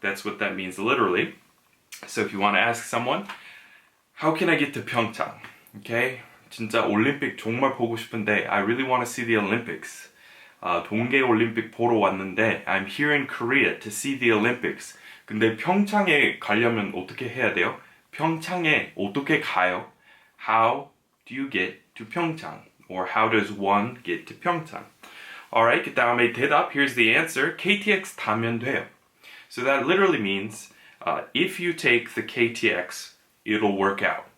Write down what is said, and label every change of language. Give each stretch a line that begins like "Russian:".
English: That's what that means literally. So if you want to ask someone, how can I get to Pyeongchang? Okay,
Korean: 진짜 올림픽 정말 보고 싶은데
English: I really want to see the Olympics.
Korean: 동계 올림픽 보러 왔는데
English: I'm here in Korea to see the Olympics.
Korean: 근데 평창에 가려면 어떻게 해야 돼요? 평창에 어떻게 가요?
English: How do you get to Pyeongchang? Or how does one get to Pyeongchang? Alright,
Korean: 그 다음에 대답,
English: here's the answer.
Korean: KTX 타면 돼요.
English: So that literally means if you take the KTX, it'll work out.